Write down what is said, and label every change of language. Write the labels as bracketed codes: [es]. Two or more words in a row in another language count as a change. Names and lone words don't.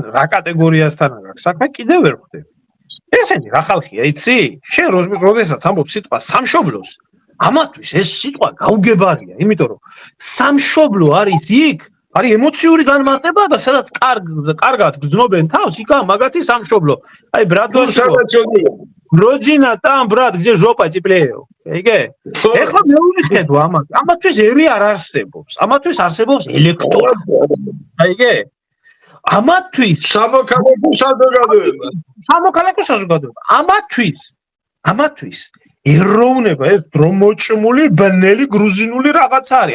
[ka] რა კატეგორიასთან აქვს საქმე კიდევ ვერ ხვდები ესენი რა ხალხია იცი შენ როდესაც ამბობ სიტყვა სამშობლოს ამათვის ეს სიტყვა გაუგებარია იმიტომ რომ სამშობლო არის იქ არის ემოციური განმარტება და სადაც კარგად გრძნობენ თავს იქა მაგათი სამშობლო აი ბრატოსო [ru] родина там брат где жопа теплее [ka] ეგე ეხლა მე ვიხედო ამათვის ერი არ არსებობს ამათვის არსებობს ელექტრო აიგე ამათვის სამოქალაქო საზოგადოება ამათვის ეროვნება ეს დრომოჭმული ბნელი გრუზინული რაღაცა არის